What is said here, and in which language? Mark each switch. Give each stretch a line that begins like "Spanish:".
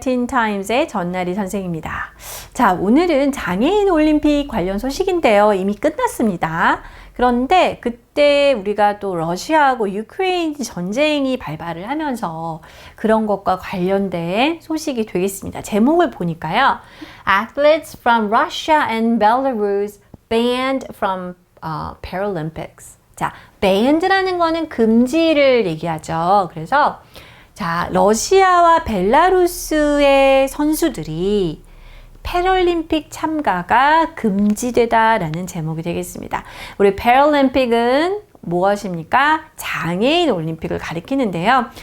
Korean: 틴타임즈의 전나리 선생입니다. 자, 오늘은 장애인 올림픽 관련 소식인데요. 이미 끝났습니다. 그런데 그때 우리가 또 러시아하고 유크레인 전쟁이 발발을 하면서 그런 것과 관련된 소식이 되겠습니다. 제목을 보니까요.
English: Athletes from Russia and Belarus banned from Paralympics.
Korean: 자, banned라는 거는 금지를 얘기하죠. 그래서 자, 러시아와 벨라루스의 선수들이 패럴림픽 참가가 금지되다라는 제목이 되겠습니다. 우리 패럴림픽은 무엇입니까? 장애인 올림픽을 가리키는데요.